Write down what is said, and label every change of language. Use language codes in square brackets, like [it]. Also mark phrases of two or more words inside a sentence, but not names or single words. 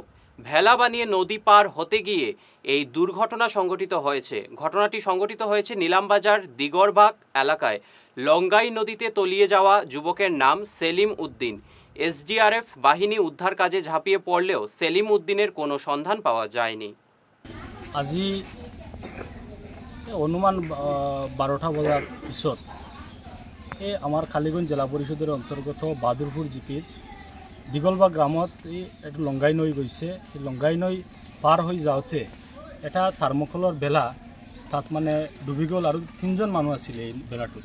[bn] ভেলা বানিয়ে নদী পার হতে গিয়ে এই দুর্ঘটনা সংঘটিত হয়েছে। ঘটনাটি সংঘটিত হয়েছে নিলামবাজার দিগরবাগ এলাকায়। লঙ্গাই নদীতে তলিয়ে যাওয়া যুবকের নাম সেলিম উদ্দিন। এসডিআরএফ বাহিনী উদ্ধার কাজে ঝাঁপিয়ে পড়লেও সেলিম উদ্দিনের কোনো সন্ধান পাওয়া যায়নি। [as] আজি অনুমান 12টা বজাৰ পিছত এই আমাৰ খালিগঞ্জ জিলা পৰিষদৰ অন্তৰ্গত বাহাদুৰপুৰ জিপিৰ দীঘলবাগ গ্ৰামত এইটো লংগাই নৈ গৈছে। এই লংগাই নৈ পাৰ হৈ যাওঁতে এটা থাৰ্মকলৰ বেলা তাত মানে ডুবি গ'ল আৰু 3জন মানুহ আছিলে এই বেলাটোত।